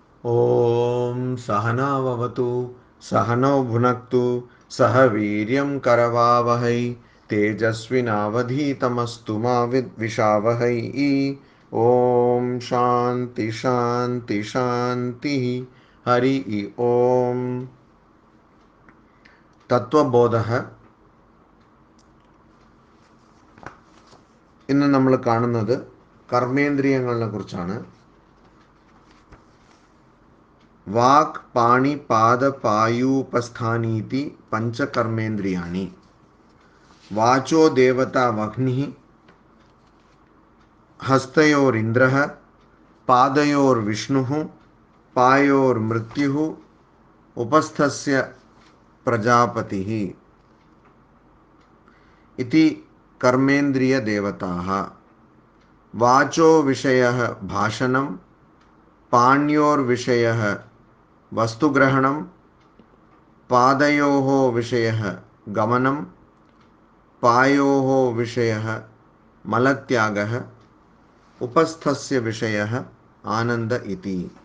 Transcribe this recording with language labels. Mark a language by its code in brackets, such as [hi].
[sa] ॐ सहनाववतु सहनौ भुनक्तु सह वीर्यं करवावहै तेजस्विनावधीतमस्तु मा विद्विषावहै। ॐ शान्ति शान्ति शान्तिः। हरि ओम തത്വബോധഃ. [ml] ഇന്ന് നമ്മൾ കാണുന്നത് കർമ്മേന്ദ്രിയങ്ങളെ കുറിച്ചാണ്. [sa] വാക് പാണി പാദ പായൂപസ്ഥാനീതി പഞ്ചകർമ്മേന്ദ്രിയാണി. വാചോ ദേവത വഹ്നി, ഹസ്തയോരിന്ദ്രഃ, പാദയോർവിഷ്ണുഃ, പായോർമൃത്യുഃ, ഉപസ്ഥസ്യ പ്രജാപതിഃ इति कर्मेन्द्रिय देवताः. वाचो विषयः भाषणं, पाण्योर्विषयः वस्तुग्रहणं, पादयोः विषयः गमनं, पायोः विषयः मलत्यागः, उपस्थस्य विषयः ആനന്ദ ഇതി.